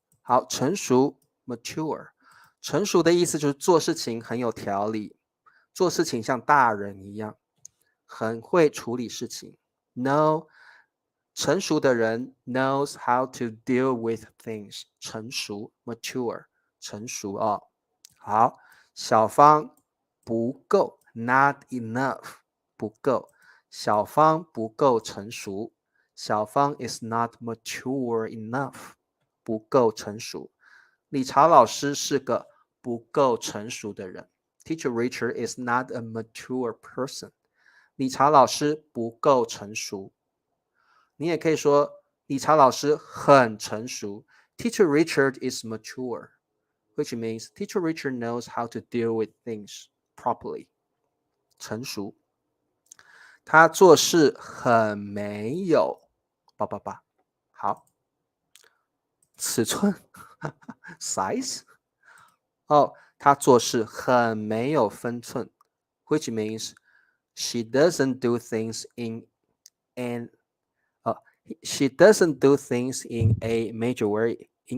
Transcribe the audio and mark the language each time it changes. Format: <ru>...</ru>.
<zh>好，成熟 mature， 成熟的意思就是做事情很有条理，做事情像大人一样，很会处理事情。</zh> <en>No，</en> <zh>成熟的人</zh> <en>knows how to deal with things。</en> <zh>成熟 mature， 成熟哦。好，小方不够</zh> <en>not enough，</en> <zh>不够，小方不够成熟，小方</zh> <en>is not mature enough，</en> <zh>不够成熟。理查老师是个不够成熟的人。</zh> <en>Teacher Richard is not a mature person。</en> <zh>理查老师不够成熟。你也可以说理查老师很成熟。</zh> <en>Teacher Richard is mature, which means Teacher Richard knows how to deal with things properly.</en> <zh>成熟。他做事很没有好，尺寸size。哦，他做事很没有分寸</zh> <en>which means she doesn't do things in an she doesn't do things in a major way.</en>